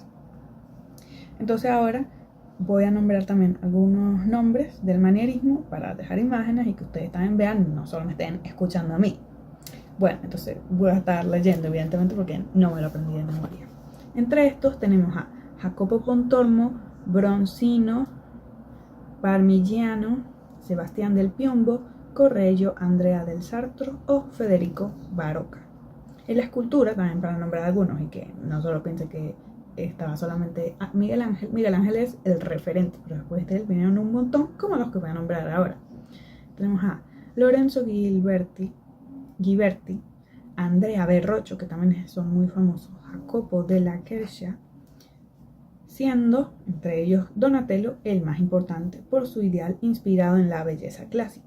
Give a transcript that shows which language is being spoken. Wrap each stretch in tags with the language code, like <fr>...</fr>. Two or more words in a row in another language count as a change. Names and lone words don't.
<es>Entonces ahora voy a nombrar también algunos nombres del manierismo para dejar imágenes y que ustedes también vean, no solo me estén escuchando a mí. Bueno, entonces voy a estar leyendo evidentemente porque no me lo aprendí de memoria. Entre estos tenemos a Jacopo Pontormo, Bronzino, Parmigiano, Sebastián del Piombo, Correggio, Andrea del Sarto o Federico Barocca. En la escultura, también para nombrar algunos y que no solo piense que estaba solamente Miguel Ángel. Miguel Ángel es el referente, pero después de él vinieron un montón, como los que voy a nombrar ahora. Tenemos a Lorenzo Ghiberti, Andrea Verrocchio, que también son muy famosos, Jacopo della Quercia, siendo entre ellos Donatello el más importante por su ideal inspirado en la belleza clásica.</es>